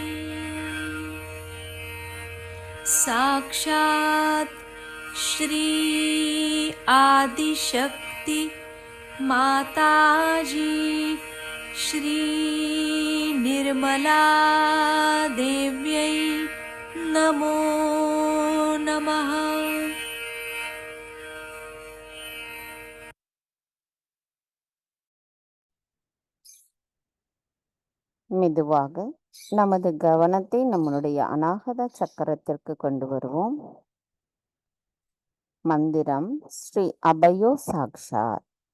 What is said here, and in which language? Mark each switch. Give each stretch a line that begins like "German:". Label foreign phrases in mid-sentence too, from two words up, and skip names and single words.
Sanskrit: साक्षात् श्री आदिशक्ति माताजी श्री निर्मला देव्यै नमो नमः।
Tamil: மெதுவாக நமது கவனத்தை நம்மளுடைய அநாகத சக்கரத்திற்கு கொண்டு வருவோம்.
Sanskrit: मन्त्रम् श्री अभयो साक्षात्.